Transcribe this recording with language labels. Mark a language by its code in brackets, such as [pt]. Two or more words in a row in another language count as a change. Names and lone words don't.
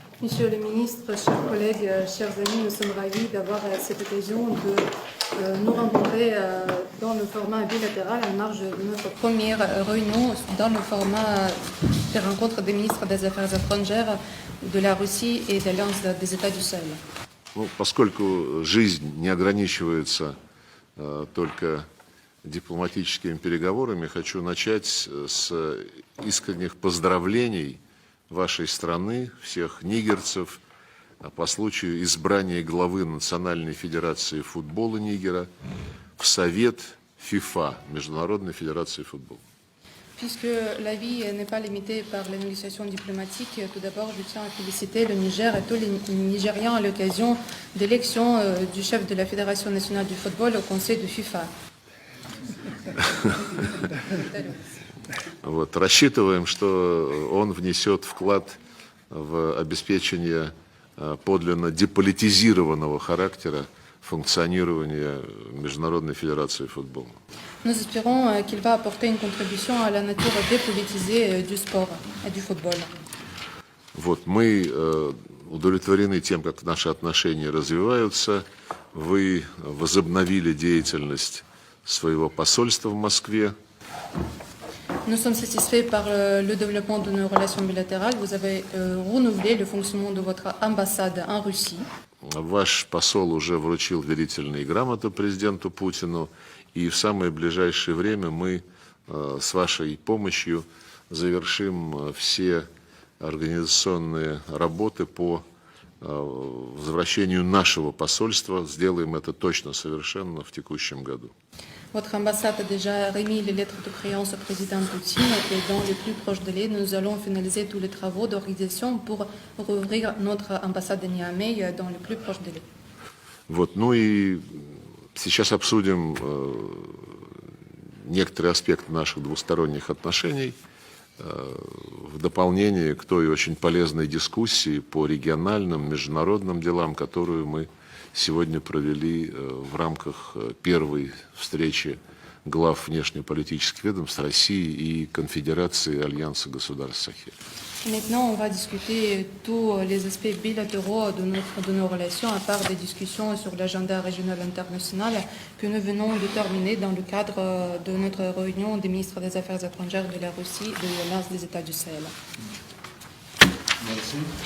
[fr] Monsieur le ministre, chers collègues, chers amis, nous sommes ravis d'avoir cette occasion de nous rencontrer dans le format bilatéral en marge de notre première réunion dans le format des rencontres des ministres des Affaires étrangères de la Russie et de l'Alliance des États du Sahel. [ru] Поскольку жизнь не ограничивается только дипломатическими переговорами, хочу начать с искренних поздравлений вашей страны, всех нигерцев, по случаю избрания главы Национальной Федерации футбола Нигера в Совет ФИФА, Международной Федерации футбола. [fr] Puisque la vie n'est pas limitée par les négociations diplomatiques, tout d'abord je tiens à féliciter le Niger et tous les Nigériens à l'occasion d'élection du chef de la Fédération nationale du football au Conseil de FIFA. [ru] Вот, рассчитываем, что он внесет вклад в обеспечение подлинно деполитизированного характера функционирования Международной Федерации футбола. [fr] Nous espérons qu'il va apporter une contribution à la nature dépolitisée du sport et du football. [ru] Вот, мы удовлетворены тем, как наши отношения развиваются. Вы возобновили деятельность своего посольства в Москве. [fr] Nous sommes satisfaits par le développement de nos relations bilatérales. Vous avez renouvelé le fonctionnement de votre ambassade en Russie. [ru] Ваш посол уже вручил верительные грамоты президенту Путину, и в самое ближайшее время мы с вашей помощью завершим все организационные работы по возвращению нашего посольства. Сделаем это точно, совершенно в текущем году. [fr] Votre ambassade a déjà remis les lettres de créance au président Poutine et dans les plus proches délais, nous allons finaliser tous les travaux d'organisation pour rouvrir notre ambassade de Niamey dans les plus proches délais. [ru] Вот, ну и сейчас обсудим некоторые аспекты наших двусторонних отношений в дополнение к той очень полезной дискуссии по региональным, международным делам, которую мы сегодня провели в рамках первой встречи глав внешнеполитических ведомств России и Конфедерации Альянса государств Сахеля. [fr] Maintenant, on va discuter tous les aspects bilatéraux de nos relations, à part des discussions sur l'agenda régional international que nous venons de terminer dans le cadre de notre réunion des ministres des Affaires étrangères de la Russie et de l'Alliance des États du Sahel. Merci.